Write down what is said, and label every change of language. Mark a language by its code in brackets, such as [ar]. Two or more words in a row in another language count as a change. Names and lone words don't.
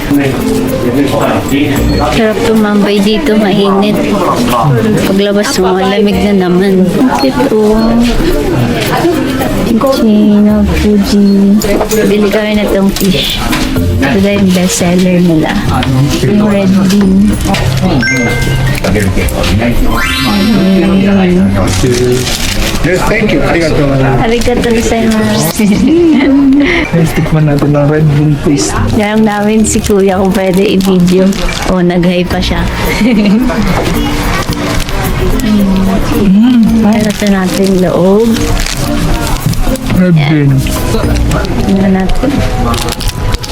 [tl] Sarap tumambay dito, mainit. Paglabas mo, lamig na naman. Ito. [en] Kitchen of Fuji. [tl] Bili kami na itong fish. Ito na yung bestseller nila. Yung red bean. [en] Yes, thank you. [ja] Arigato. Arigato gozaimasu. [en] Let's tikman [tl] natin ng red bean paste. Yarang namin si Kuya kung pwede i-video. O, nag-hi pa siya. Ito natin loob. Red bean. Tingnan natin.